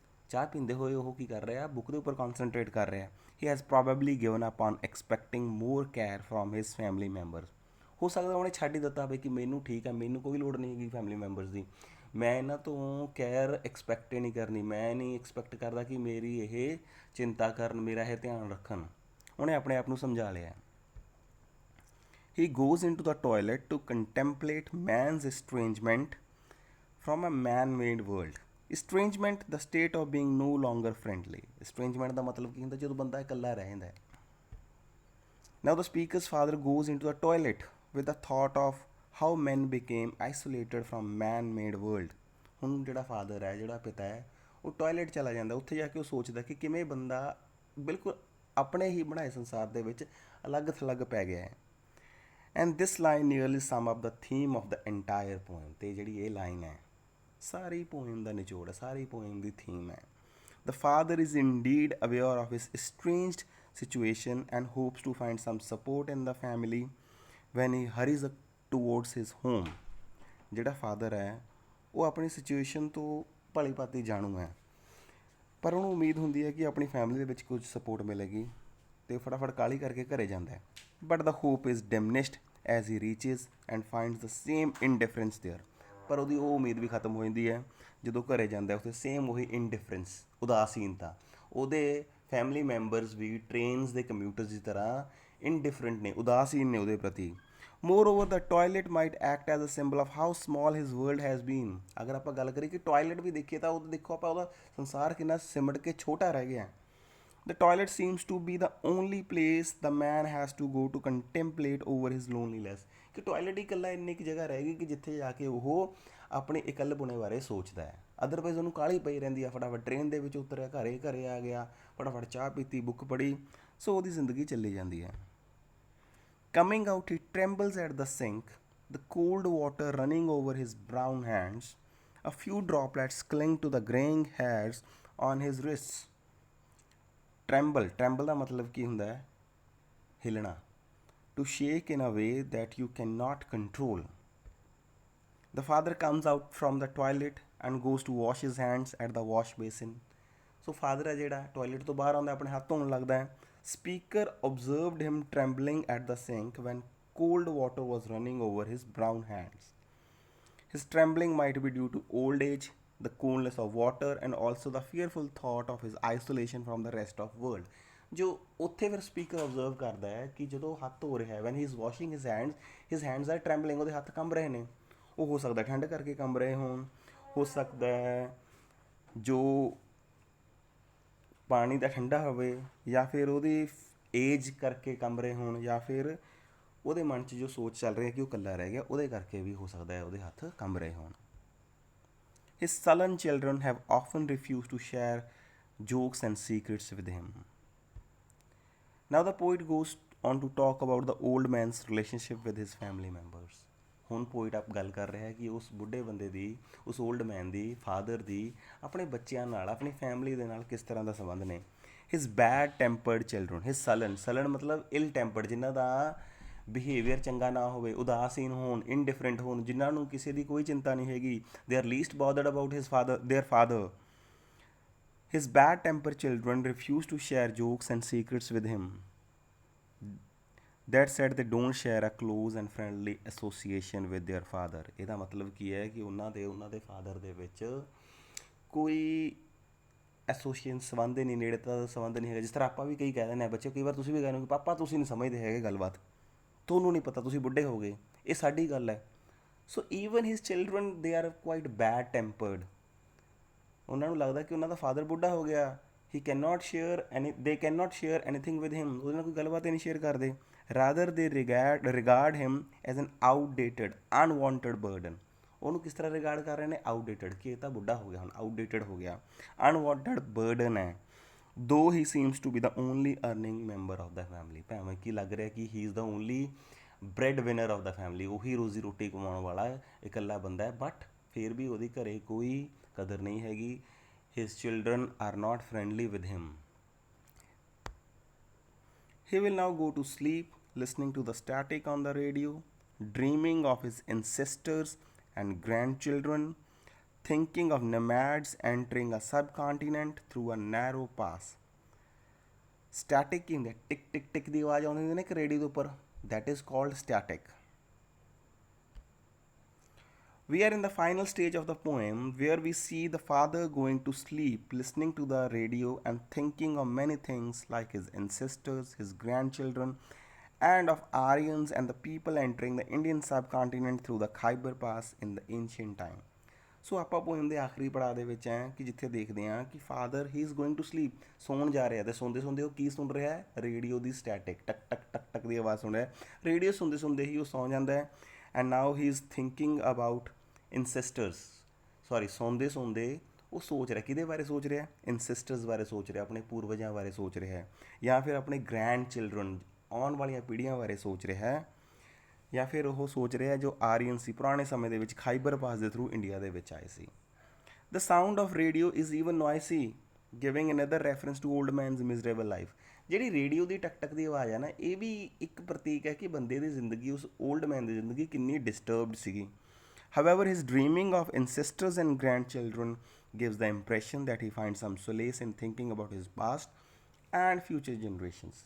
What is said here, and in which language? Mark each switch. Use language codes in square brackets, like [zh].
[pa] ਚਾਹ ਪੀਂਦੇ ਹੋਏ ਉਹ ਕੀ ਕਰ ਰਿਹਾ, ਬੁੱਕ ਦੇ ਉੱਪਰ ਕੌਨਸਨਟਰੇਟ ਕਰ ਰਿਹਾ। [en] He has probably given up on expecting more care from his family members. [pa] ਹੋ ਸਕਦਾ ਉਹਨੇ ਛੱਡ ਹੀ ਦਿੱਤਾ ਬਈ ਕਿ ਮੈਨੂੰ ਠੀਕ ਹੈ, ਮੈਨੂੰ ਕੋਈ ਲੋੜ ਨਹੀਂ ਹੈਗੀ ਫੈਮਿਲੀ ਮੈਂਬਰਸ ਦੀ, ਮੈਂ ਇਹਨਾਂ ਤੋਂ ਕੇਅਰ ਐਕਸਪੈਕਟ ਹੀ ਨਹੀਂ ਕਰਨੀ, ਮੈਂ ਨਹੀਂ ਐਕਸਪੈਕਟ ਕਰਦਾ ਕਿ ਮੇਰੀ ਇਹ ਚਿੰਤਾ ਕਰਨ, ਮੇਰਾ ਇਹ ਧਿਆਨ ਰੱਖਣ। ਉਹਨੇ ਆਪਣੇ ਆਪ ਨੂੰ ਸਮਝਾ ਲਿਆ। [en] He goes into the toilet to contemplate man's estrangement from a man-made world. Estrangement, the state of being no longer friendly. [pa] Estrangement ਦਾ ਮਤਲਬ ਕੀ ਹੁੰਦਾ? ਜਦੋਂ ਬੰਦਾ ਇਕੱਲਾ ਰਹਿ ਜਾਂਦਾ ਹੈ। [en] Now the speaker's father goes into the toilet with the thought of how men became isolated from man-made world. [pa] ਹੁਣ ਜਿਹੜਾ ਫਾਦਰ ਹੈ, ਜਿਹੜਾ ਪਿਤਾ ਹੈ, ਉਹ ਟੋਇਲਟ ਚਲਾ ਜਾਂਦਾ। ਉੱਥੇ ਜਾ ਕੇ ਉਹ ਸੋਚਦਾ ਕਿ ਕਿਵੇਂ ਬੰਦਾ ਬਿਲਕੁਲ ਆਪਣੇ ਹੀ ਬਣਾਏ ਸੰਸਾਰ ਦੇ ਵਿੱਚ ਅਲੱਗ ਥਲੱਗ ਪੈ ਗਿਆ ਹੈ। [en] And this line nearly sum up the theme of the entire poem. [pa] ਅਤੇ ਜਿਹੜੀ ਇਹ ਲਾਈਨ ਹੈ ਸਾਰੀ ਪੋਇਮ ਦਾ ਨਿਚੋੜ ਹੈ, ਸਾਰੀ ਪੋਇਮ ਦੀ ਥੀਮ ਹੈ। [en] The father is indeed aware of his estranged situation and hopes to find some support in the family when he hurries towards his home. [pa] ਜਿਹੜਾ father ਹੈ ਉਹ ਆਪਣੀ ਸਿਚੁਏਸ਼ਨ ਤੋਂ ਭਲੀ ਭਾਂਤੀ ਜਾਣੂ ਹੈ, ਪਰ ਉਹਨੂੰ ਉਮੀਦ ਹੁੰਦੀ ਹੈ ਕਿ ਆਪਣੀ ਫੈਮਿਲੀ ਦੇ ਵਿੱਚ ਕੁਝ ਸਪੋਰਟ ਮਿਲੇਗੀ, ਅਤੇ ਫਟਾਫਟ ਕਾਹਲੀ ਕਰਕੇ ਘਰੇ ਜਾਂਦਾ ਹੈ। [en] But the hope is diminished as he reaches and finds the same indifference there. [pa] ਪਰ ਉਹਦੀ ਉਹ ਉਮੀਦ ਵੀ ਖਤਮ ਹੋ ਜਾਂਦੀ ਹੈ ਜਦੋਂ ਘਰੇ ਜਾਂਦਾ ਉੱਥੇ ਸੇਮ ਉਹੀ ਇਨਡਿਫਰੈਂਸ, ਉਦਾਸੀਨਤਾ। ਉਹਦੇ ਫੈਮਿਲੀ ਮੈਂਬਰਸ ਵੀ ਟ੍ਰੇਨਸ ਦੇ ਕੰਪਿਊਟਰਸ ਦੀ ਤਰ੍ਹਾਂ ਇਨਡਿਫਰੈਂਟ ਨੇ, ਉਦਾਸੀਨ ਨੇ ਉਹਦੇ ਪ੍ਰਤੀ। [en] Moreover the toilet might act as a symbol of how small his world has been. [pa] ਅਗਰ ਆਪਾਂ ਗੱਲ ਕਰੀਏ ਕਿ ਟੋਇਲਟ ਵੀ ਦੇਖੀਏ ਤਾਂ ਉਹ ਦੇਖੋ ਆਪਾਂ ਉਹਦਾ ਸੰਸਾਰ ਕਿੰਨਾ ਸਿਮਟ ਕੇ ਛੋਟਾ ਰਹਿ ਗਿਆ। [en] The toilet seems to be the only place the man has to go to contemplate over his loneliness। [pa] ਕਿ ਟੋਇਲਟ ਹੀ ਇਕੱਲਾ ਇੰਨੀ ਕੁ ਜਗ੍ਹਾ ਰਹਿ ਗਈ ਕਿ ਜਿੱਥੇ ਜਾ ਕੇ ਉਹ ਆਪਣੇ ਇਕੱਲਪੁਣੇ ਬਾਰੇ ਸੋਚਦਾ ਹੈ। ਅਦਰਵਾਈਜ਼ ਉਹਨੂੰ ਕਾਹਲੀ ਪਈ ਰਹਿੰਦੀ ਆ, ਫਟਾਫਟ ਟ੍ਰੇਨ ਦੇ ਵਿੱਚ ਉਤਰਿਆ, ਘਰੇ ਆ ਗਿਆ, ਫਟਾਫਟ ਚਾਹ ਪੀਤੀ, ਬੁੱਕ ਪੜ੍ਹੀ, ਸੋ ਉਹਦੀ ਜ਼ਿੰਦਗੀ ਚੱਲੀ ਜਾਂਦੀ ਹੈ। [en] Coming out, he trembles at the sink, the cold water running over his brown hands. A few droplets cling to the graying hairs on his wrists. [pa] ਟਰੈਂਬਲ ਦਾ ਮਤਲਬ ਕੀ ਹੁੰਦਾ ਹੈ? ਹਿਲਣਾ। [en] To shake in a way that you can not control. The father comes out from the toilet and goes to wash his hands at the wash basin. [pa] So father ਹੈ ਜਿਹੜਾ toilet ਤੋਂ ਬਾਹਰ ਆਉਂਦਾ, ਆਪਣੇ ਹੱਥ ਧੋਣ ਲੱਗਦਾ ਹੈ। [en] Speaker observed him trembling at the sink when cold water was running over his brown hands. His trembling might be due to old age, the coolness of water, and also the fearful thought of his isolation from the rest of world। [pa] ਜੋ ਉੱਥੇ ਫਿਰ speaker observe ਕਰਦਾ ਹੈ ਕਿ ਜਦੋਂ ਹੱਥ ਧੋ ਰਿਹਾ ਹੈ, [en] when he is washing his hands are trembling, [pa] ਉਹਦੇ ਹੱਥ ਕੰਬ ਰਹੇ ਨੇ। ਉਹ ਹੋ ਸਕਦਾ ਠੰਡ ਕਰਕੇ ਕੰਬ ਰਹੇ ਹੋਣ, ਹੋ ਸਕਦਾ ਹੈ ਜੋ ਪਾਣੀ ਦਾ ਠੰਡਾ ਹੋਵੇ, ਜਾਂ ਫਿਰ ਉਹਦੀ ਏਜ ਕਰਕੇ ਕੰਬ ਰਹੇ ਹੋਣ, ਜਾਂ ਫਿਰ ਉਹਦੇ ਮਨ 'ਚ ਜੋ ਸੋਚ ਚੱਲ ਰਹੀ ਹੈ ਕਿ ਉਹ ਇਕੱਲਾ ਰਹਿ ਗਿਆ, ਉਹਦੇ ਕਰਕੇ ਵੀ ਹੋ ਸਕਦਾ ਹੈ ਉਹਦੇ ਹੱਥ ਕੰਬ ਰਹੇ ਹੋਣ। [en] His sullen children have often refused to share jokes and secrets with him। Now the poet goes on to talk about the old man's relationship with his family members। [pa] ਹੁਣ ਪੋਇਟ ਆਪ ਗੱਲ ਕਰ ਰਿਹਾ ਹੈ ਕਿ ਉਸ ਬੁੱਢੇ ਬੰਦੇ ਦੀ, ਉਸ ਓਲਡ ਮੈਨ ਦੀ, ਫਾਦਰ ਦੀ ਆਪਣੇ ਬੱਚਿਆਂ ਨਾਲ, ਆਪਣੀ ਫੈਮਿਲੀ ਦੇ ਨਾਲ ਕਿਸ ਤਰ੍ਹਾਂ ਦਾ ਸੰਬੰਧ ਨੇ। [en] his bad tempered children, his sullen [pa] ਮਤਲਬ ਇਲ ਟੈਂਪਰਡ, ਜਿਨ੍ਹਾਂ ਦਾ ਬਿਹੇਵੀਅਰ ਚੰਗਾ ਨਾ ਹੋਵੇ, ਉਦਾਸੀਨ ਹੋਣ, ਇਨਡਿਫਰੈਂਟ ਹੋਣ, ਜਿਨ੍ਹਾਂ ਨੂੰ ਕਿਸੇ ਦੀ ਕੋਈ ਚਿੰਤਾ ਨਹੀਂ ਹੈਗੀ। [en] They are least bothered about their father. His bad temper children refuses to share jokes and secrets with him. That said, they don't share a close and friendly association with their father। [pa] ਇਹਦਾ ਮਤਲਬ ਕੀ ਹੈ ਕਿ ਉਹਨਾਂ ਦੇ ਫਾਦਰ ਦੇ ਵਿੱਚ ਕੋਈ association ਸੰਬੰਧ ਨਹੀਂ, ਨੇੜਤਾ ਦਾ ਸੰਬੰਧ ਨਹੀਂ ਹੈਗਾ। ਜਿਸ ਤਰ੍ਹਾਂ ਆਪਾਂ ਵੀ ਕਈ ਕਹਿ ਦਿੰਦੇ ਹਾਂ ਬੱਚੇ, ਕਈ ਵਾਰ ਤੁਸੀਂ ਵੀ ਕਹਿੰਦੇ ਹੋ ਕਿ ਪਾਪਾ ਤੁਸੀਂ ਨਹੀਂ ਸਮਝਦੇ ਹੈਗੇ ਗੱਲਬਾਤ, ਤੁਹਾਨੂੰ ਨਹੀਂ ਪਤਾ, ਤੁਸੀਂ ਬੁੱਢੇ ਹੋ ਗਏ, ਇਹ ਸਾਡੀ ਗੱਲ ਹੈ। [en] So even his children they are quite bad tempered. [pa] ਉਹਨਾਂ ਨੂੰ ਲੱਗਦਾ ਕਿ ਉਹਨਾਂ ਦਾ ਫਾਦਰ ਬੁੱਢਾ ਹੋ ਗਿਆ, [en] he can not share they can not share anything with him, [pa] ਉਹਦੇ ਨਾਲ ਕੋਈ ਗੱਲਬਾਤ ਹੀ ਨਹੀਂ ਸ਼ੇਅਰ ਕਰਦੇ। [en] Rather they regard him as an outdated unwanted burden. [pa] ਉਹਨੂੰ ਕਿਸ ਤਰ੍ਹਾਂ ਰਿਗਾਰਡ ਕਰ ਰਹੇ ਨੇ? ਆਊਟਡੇਟਡ, ਕਿ ਇਹ ਤਾਂ ਬੁੱਢਾ ਹੋ ਗਿਆ, ਹੁਣ ਆਊਟਡੇਟਡ ਹੋ ਗਿਆ, ਅਨਵਾਂਟਡ ਬਰਡਨ ਹੈ। [en] Though he seems to be the only earning member of the family. [pa] ਭਾਵੇਂ ਕੀ ਲੱਗ ਰਿਹਾ ਕਿ [en] he is the only breadwinner of the family, [pa] ਉਹੀ ਰੋਜ਼ੀ ਰੋਟੀ ਕਮਾਉਣ ਵਾਲਾ ਇਕੱਲਾ ਬੰਦਾ ਹੈ, ਬਟ ਫਿਰ ਵੀ ਉਹਦੀ ਘਰੇ ਕੋਈ ਕਦਰ ਨਹੀਂ ਹੈਗੀ। [en] His children are not friendly with him. He will now go to sleep, listening to the static on the radio, dreaming of his ancestors and grandchildren, thinking of nomads entering a subcontinent through a narrow pass। [pa] Static ਕੀ ਹੁੰਦਾ? ਟਿਕ ਟਿਕ ਟਿਕ ਦੀ ਆਵਾਜ਼ ਆਉਂਦੀ ਹੁੰਦੀ ਨਾ ਇੱਕ radio ਦੇ ਉੱਪਰ, [en] that is called static। We are in the final stage of the poem where we see the father going to sleep, listening to the radio and thinking of many things like his ancestors, his grandchildren, and of Aryans and the people entering the Indian subcontinent through the Khyber Pass in the ancient time। [pa] ਸੋ ਆਪਾਂ poem ਦੇ ਆਖਰੀ ਪੜਾਅ ਦੇ ਵਿੱਚ ਹੈ ਕਿ ਜਿੱਥੇ ਦੇਖਦੇ ਹਾਂ ਕਿ father [en] he is going to sleep, [pa] ਸੌਣ ਜਾ ਰਿਹਾ, ਅਤੇ ਸੌਂਦੇ ਉਹ ਕੀ ਸੁਣ ਰਿਹਾ ਹੈ? ਰੇਡੀਓ ਦੀ ਸਟੈਟਿਕ, ਟਕ ਟਕ ਟਕ ਟਕ ਦੀ ਆਵਾਜ਼ ਸੁਣ ਰਿਹਾ। ਰੇਡੀਓ ਸੁਣਦੇ ਹੀ ਉਹ ਸੌਂ ਜਾਂਦਾ ਹੈ। [en] and now he is thinking about ancestors, [pa] ਸੌਂਦੇ ਉਹ ਸੋਚ ਰਿਹਾ, ਕਿਹਦੇ ਬਾਰੇ ਸੋਚ ਰਿਹਾ? ਇਨਸੈਸਟਰਸ ਬਾਰੇ ਸੋਚ ਰਿਹਾ, ਆਪਣੇ ਪੂਰਵਜਾਂ ਬਾਰੇ ਸੋਚ ਰਿਹਾ ਹੈ, ਜਾਂ ਫਿਰ ਆਪਣੇ ਗ੍ਰੈਂਡ ਚਿਲਡਰਨ, ਆਉਣ ਵਾਲੀਆਂ ਪੀੜ੍ਹੀਆਂ ਬਾਰੇ ਸੋਚ ਰਿਹਾ ਹੈ, ਜਾਂ ਫਿਰ ਉਹ ਸੋਚ ਰਿਹਾ ਜੋ ਆਰੀਅਨ ਸੀ, ਪੁਰਾਣੇ ਸਮੇਂ ਦੇ ਵਿੱਚ ਖਾਈਬਰ ਪਾਸ ਦੇ ਥਰੂ ਇੰਡੀਆ ਦੇ ਵਿੱਚ ਆਏ ਸੀ। [en] The sound of radio is even noisy, giving another reference to old man's miserable life. [pa] ਜਿਹੜੀ ਰੇਡੀਓ ਦੀ ਟਕ ਟਕ ਦੀ ਆਵਾਜ਼ ਹੈ ਨਾ, ਇਹ ਵੀ ਇੱਕ ਪ੍ਰਤੀਕ ਹੈ ਕਿ ਬੰਦੇ ਦੀ ਜ਼ਿੰਦਗੀ, ਉਸ ਓਲਡ ਮੈਨ ਦੀ ਜ਼ਿੰਦਗੀ ਕਿੰਨੀ ਡਿਸਟਰਬਡ ਸੀਗੀ। [en] However, his dreaming of ancestors and grandchildren gives the impression that he finds some solace in thinking about his past and future generations।